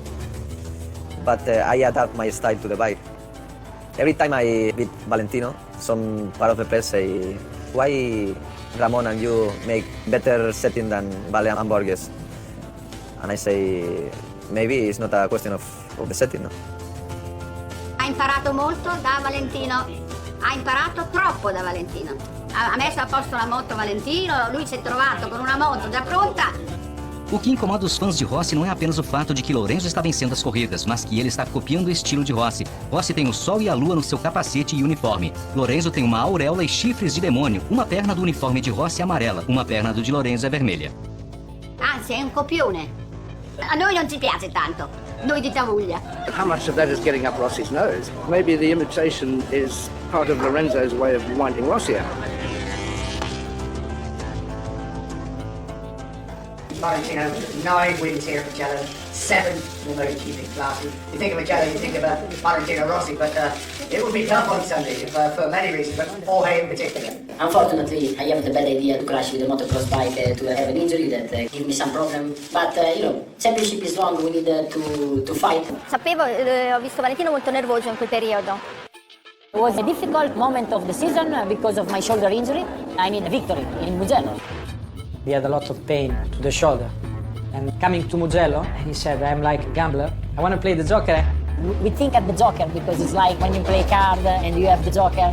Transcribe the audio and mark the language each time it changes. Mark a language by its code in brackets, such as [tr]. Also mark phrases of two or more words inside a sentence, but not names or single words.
[en] But I adapt my style to the bike. Every time I beat Valentino, some part of the press say, why Ramon and you make better setting than Vale and Borges? And I say, maybe it's not a question of the setting, no? [it] Ha imparato molto da Valentino, ha imparato troppo da Valentino. Ha messo a posto la moto Valentino, lui si è trovato con una moto già pronta. [pt] O que incomoda os fãs de Rossi não é apenas o fato de que Lorenzo está vencendo as corridas, mas que ele está copiando o estilo de Rossi. Rossi tem o sol e a lua no seu capacete e uniforme. Lorenzo tem uma auréola e chifres de demônio. Uma perna do uniforme de Rossi é amarela, uma perna do de Lorenzo é vermelha. [it] Anzi, è un copione. A noi non ci piace tanto, noi di Tavuglia. [en] How much of that is getting up Rossi's nose? Maybe the imitation is part of Lorenzo's way of winding Rossi out. Valentino, 9 wins here for Magellan, 7 will maybe keep it classy. You think of Magellan, you think of Valentino Rossi, but it will be tough on Sunday for many reasons, but Jorge in particular. Unfortunately, I have the bad idea to crash with a motocross bike to have an injury that give me some problem. But, championship is long, we need to fight. [it] Sapevo, ho visto Valentino molto nervoso in quel periodo. [en] It was a difficult moment of the season because of my shoulder injury. I need a victory in Mugello. He had a lot of pain to the shoulder. And coming to Mugello, he said, I'm like a gambler. I want to play the joker. We think at the joker because it's like when you play card and you have the joker.